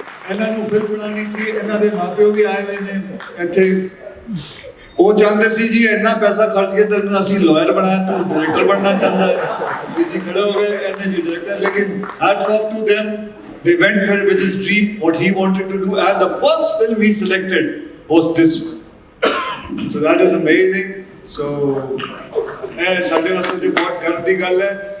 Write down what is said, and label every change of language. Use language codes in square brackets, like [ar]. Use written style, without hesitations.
[pa] ਇਹਨਾਂ ਨੂੰ ਫਿਲਮ ਬਣਾਉਣੀ ਸੀ। ਇਹਨਾਂ ਦੇ ਮਾਪਿਓ ਵੀ ਆਏ ਹੋਏ ਨੇ ਇੱਥੇ। ਉਹ ਚਾਹੁੰਦੇ ਸੀ ਜੀ ਇੰਨਾ ਪੈਸਾ ਖਰਚ ਕੇ ਤਾਂ ਅਸੀਂ ਲਾਇਰ ਬਣਾਇਆ, ਤੂੰ ਡਾਇਰੈਕਟਰ ਬਣਨਾ ਚਾਹੁੰਦਾ ਹੈ। ਜੀ ਖੜੇ ਹੋ ਗਏ, ਇਹਨੇ ਜੀ ਡਾਇਰੈਕਟਰ। [en] ਲੇਕਿਨ hats off to them, they went for with his dream, what he wanted to do, and the first film he selected was this one. So that is amazing. [pa] So ਇਹ ਸਾਡੇ ਵਾਸਤੇ ਤੇ ਬਹੁਤ ਗਰਵ ਦੀ ਗੱਲ ਹੈ।